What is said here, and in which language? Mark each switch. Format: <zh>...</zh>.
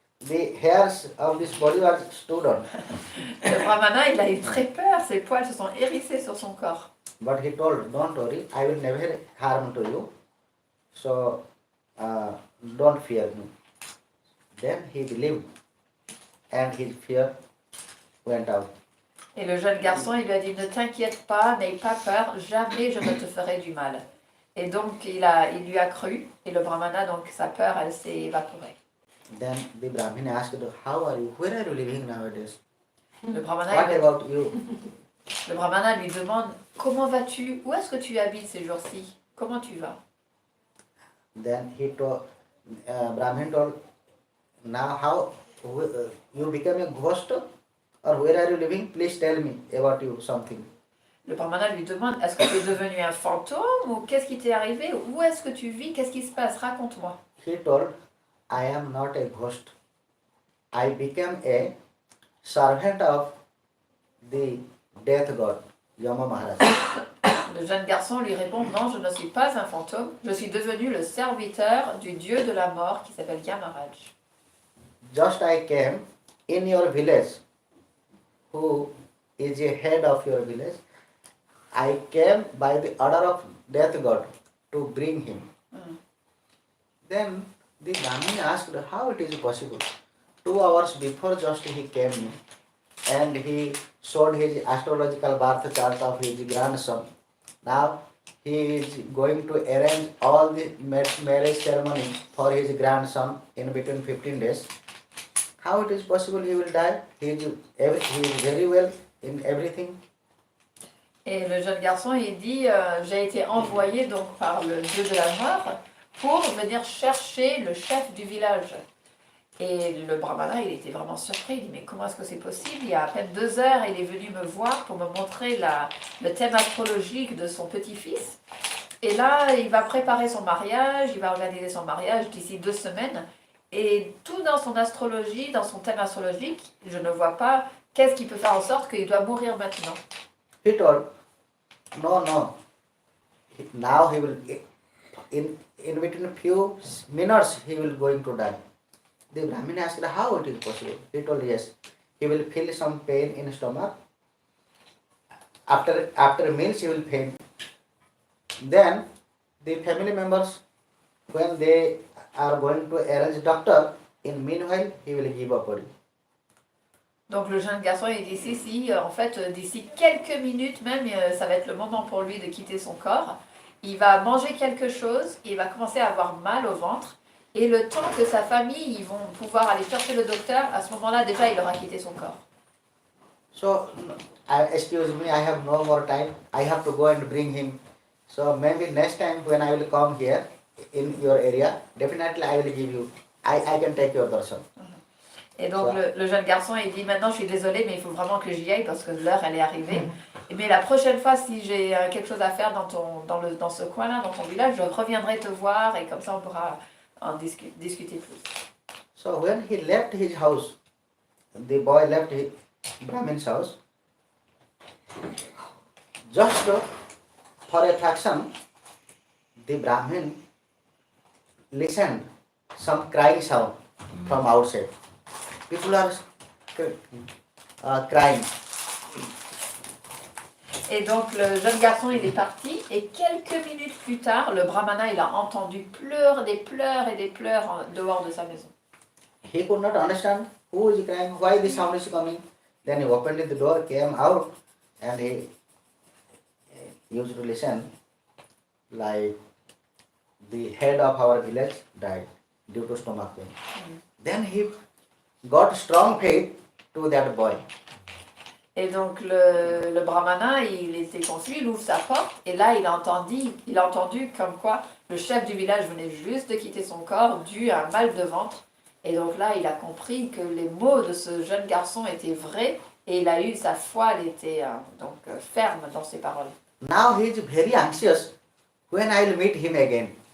<en>The hairs of his body was stood on.</en> <fr>Le brahmana, il a eu très peur, ses poils se sont hérissés sur son corps.</fr> <en>But he told, "Don't worry, I will never harm to you. So don't fear me." Then he believed and his fear went out.</en> <fr>Et le jeune garçon, il lui a dit: ne t'inquiète pas, n'aie pas peur, jamais je ne te ferai du mal. Et donc il lui a cru, et le brahmana, donc sa peur, elle s'est évaporée.</fr> <en>Then the Brahmin asked, "How are you? Where are you living nowadays?</en> <fr>Le brahmana,</fr> <en>What about you?"</en> <fr>le brahmana lui demande: comment vas-tu? Où est-ce que tu habites ces jours-ci? Comment tu vas?</fr> <en>Then Brahmin told, "Now how you became a ghost, or where are you living? Please tell me about you something."</en> <fr>Le brahmana lui demande: est-ce que tu es devenu un fantôme ou qu'est-ce qui t'est arrivé? Où est-ce que tu vis? Qu'est-ce qui se passe? Raconte-moi.</fr> <en>He told, "I am not a ghost. I became a servant of the death god, Yama Maharaj."</en> <fr>Le jeune garçon lui répond: non, je ne suis pas un fantôme, je suis devenu le serviteur du dieu de la mort qui s'appelle Yamaraj.</fr> <en>Just I came in your village, who is a head of your village. I came by the order of death god to bring him. Then The Brahmin asked how it is possible. 2 hours before just he came and he showed his astrological birth chart of his grandson. Now he is going to arrange all the marriage ceremony for his grandson in between 15 days. How it is possible he will die? He is very well in everything.</en> <fr>Et le jeune garçon, il dit, j'ai été envoyé donc par le dieu de la mort pour venir chercher le chef du village. Et le brahmana, il était vraiment surpris. Il dit, mais comment est-ce que c'est possible? Il y a à peine 2 heures, il est venu me voir pour me montrer le thème astrologique de son petit-fils. Et là, il va préparer son mariage, il va organiser son mariage d'ici 2 semaines. Et tout dans son astrologie, dans son thème astrologique, je ne vois pas qu'est-ce qui peut faire en sorte qu'il doit mourir maintenant.</fr> <en>He told, no. Now he will, in between few minutes, he will going to die. The Brahmin asked how it is possible. He told yes. He will feel some pain in stomach. After meals he will faint. Then the family members, when they are going to arrange doctor, in meanwhile he will give up body.</en> <fr>Donc le jeune garçon il dit si, en fait d'ici quelques minutes même, ça va être le moment pour lui de quitter son corps. Il va manger quelque chose, il va commencer à avoir mal au ventre. Et le temps que sa famille, ils vont pouvoir aller chercher le docteur, à ce moment-là, déjà, il aura quitté son corps.</fr> <en>So, excuse me, I have no more time. I have to go and bring him. So, maybe next time when I will come here in your area, definitely I will give you. I can take your darshan.</en> <fr>Et donc, le jeune garçon, il dit, maintenant, je suis désolée, mais il faut vraiment que j'y aille parce que l'heure, elle est arrivée. Mais la prochaine fois, si j'ai quelque chose à faire dans ce coin-là, dans ton village, je reviendrai te voir et comme ça, on pourra en discuter plus.</fr> <en>So when he left his house, the boy left his Brahmin's house, just for a fraction, the Brahmin listened some crying sound from outside. People are crying.</en> <fr>Et donc le jeune garçon il est parti et quelques minutes plus tard, le brahmana il a entendu des pleurs dehors de sa maison.</fr> <en>He could not understand who is crying, why the sound is coming. Then he opened the door, came out, and he used to listen like the head of our village died due to stomach pain. Then he got strong faith to that boy.</en> <fr>Et donc le brahmana, il était confus, il ouvre sa porte et là il a entendu comme quoi le chef du village venait juste de quitter son corps dû à un mal de ventre. Et donc là il a compris que les mots de ce jeune garçon étaient vrais et il a eu sa foi, elle était ferme dans ses paroles.</fr> <en>Now he is very anxious when I will meet him again.</en>